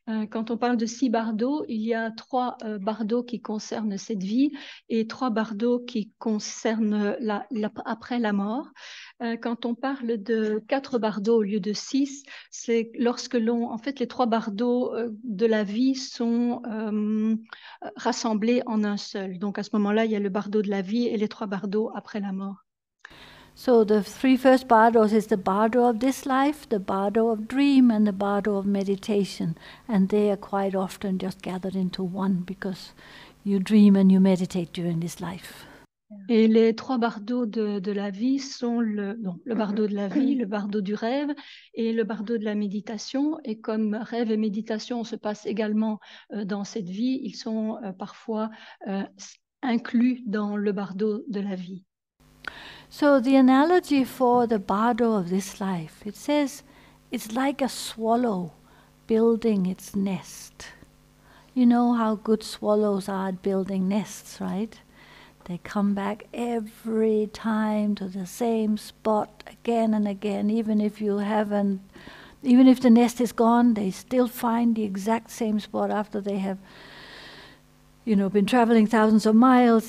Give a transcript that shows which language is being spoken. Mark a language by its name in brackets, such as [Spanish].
[French] Quand on parle de 6 bardos, il y a 3 bardos qui concernent cette vie et 3 bardos qui concernent après la mort. Quand on parle de 4 bardos au lieu de 6, c'est lorsque en fait, les 3 bardos de la vie sont rassemblés en un seul. Donc à ce moment-là, il y a le bardo de la vie et les 3 bardos après la mort. [English] So the 3 first bardos is the bardo of this life, the bardo of dream, and the bardo of meditation. And they are quite often just gathered into one because you dream and you meditate during this life. [French] Et les 3 bardos de la vie sont le bardo de la vie, le bardo du rêve et le bardo de la méditation. Et comme rêve et méditation se passent également dans cette vie, ils sont parfois inclus dans le bardo de la vie. [English] So the analogy for the bardo of this life, it says it's like a swallow building its nest. You know how good swallows are at building nests, right? They come back every time to the same spot again and again, even if the nest is gone, they still find the exact same spot after they have been traveling thousands of miles.